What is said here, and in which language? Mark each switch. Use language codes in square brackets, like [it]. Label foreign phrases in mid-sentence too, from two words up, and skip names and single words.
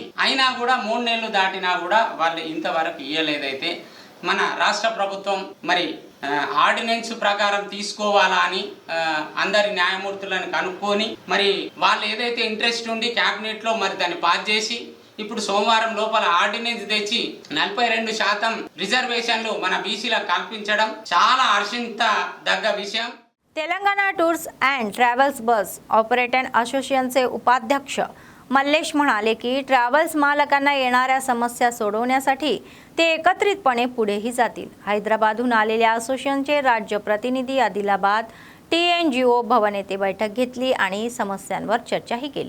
[te] అయినా కూడా 3 నెలలు దాటినా కూడా వాళ్ళు ఇంతవరకు ఇవ్వలేదైతే మన రాష్ట్ర ప్రభుత్వం మరి ఆర్డినెన్స్ ప్రకారం తీసుకోవాలా అని అందరి న్యాయమూర్తులను కనుక్కొని మరి వాళ్ళు ఏదైతే ఇంట్రెస్ట్ ఉండి క్యాబినెట్లో మరి దాన్ని పాస్ చేసి ఇప్పుడు సోమవారం లోపల ఆర్డినెన్స్ తెచ్చి 42% రిజర్వేషన్లు మన బీసీలకు కల్పించడం చాలా హర్షించదగ్గ विषय। [mr] तेलंगणा टूर्स अँड ट्रॅव्हल्स बस ऑपरेटर असोसिएशनचे उपाध्यक्ष मल्लेश म्हणाले की ट्रॅव्हल्स मालकांना येणाऱ्या समस्या सोडवण्यासाठी ते एकत्रितपणे पुढेही जातील। हैदराबादहून आलेल्या असोसिएशनचे राज्य प्रतिनिधी आदिलाबाद TNGO भवन येथे बैठक घेतली आणि समस्यांवर चर्चाही केली।